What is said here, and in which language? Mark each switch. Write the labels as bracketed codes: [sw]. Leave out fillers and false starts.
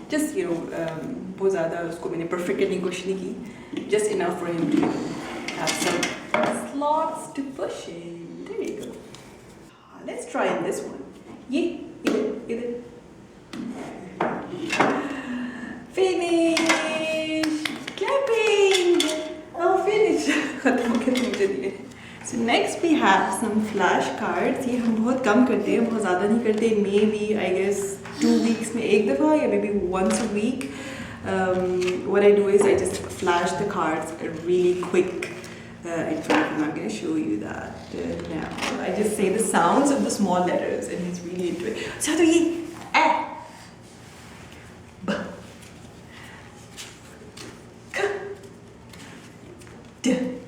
[en] just you know [hi] बहुत ज़्यादा उसको मैंने परफेक्ट करने की कोशिश नहीं की, [en] Just enough for him to have some slots to push in. There you go. Let's try in this one. [hi] ये इधर [en] Finish clapping. [hi] ओह फिनिश खत्म हो गया मुझे दिए। [en] So next we have some flash cards. [hi] ये हम बहुत कम करते हैं, बहुत ज़्यादा नहीं करते, [en] maybe I guess 2 weeks [hi] में एक दफ़ा या [en] maybe once a week. What I do is I just flash the cards really quick in front of him. I'm going to show you that now. I just say the sounds of the small letters and he's really into it. So [hi] तो ये [en] A, B, K, D, E, G.